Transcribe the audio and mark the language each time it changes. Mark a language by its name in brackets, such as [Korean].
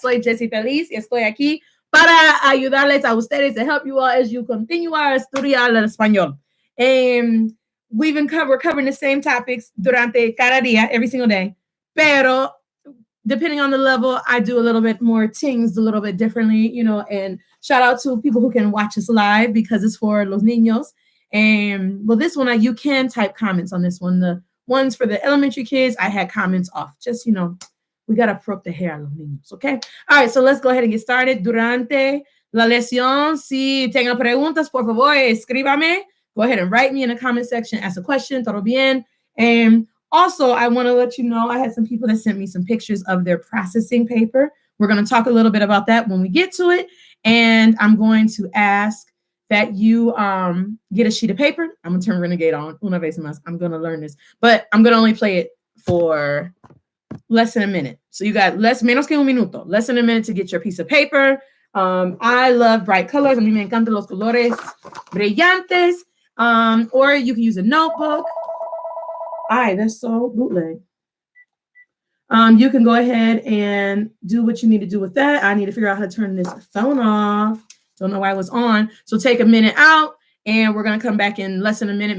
[Spanish] Soy Jessie Feliz y estoy aquí para ayudarles a ustedes [English] to help you all as you continue [Spanish] a estudiar el español. [English] We're covering the same topics [Spanish] durante cada día, [English] every single day. Pero depending on the level, I do a little bit more things a little bit differently, you know, and shout out to people who can watch us live because it's for [Spanish] los niños. [English] And well, this one, you can type comments on this one. The ones for the elementary kids, I had comments off. Just, you know, we got to probe the hair [Spanish] a los niños, [English] okay? All right, so let's go ahead and get started. [Spanish] Durante la lección, si tengan preguntas, por favor, escríbame. [English] Go ahead and write me in the comment section, ask a question, [Spanish] todo bien. [English] And also, I want to let you know, I had some people that sent me some pictures of their processing paper. We're going to talk a little bit about that when we get to it. And I'm going to ask that you get a sheet of paper. I'm going to turn Renegade on. [Spanish] Una vez más. [English] I'm going to learn this. But I'm going to only play it for less than a minute. So you got [Spanish] menos que un minuto. [English] Less than a minute to get your piece of paper. I love bright colors. [Spanish] A mí me encantan los colores brillantes. [English] Or you can use a notebook. That's so bootleg. You can go ahead and do what you need to do with that. I need to figure out how to turn this phone off. Don't know why it was on. So take a minute out, and we're going to come back in less than a minute.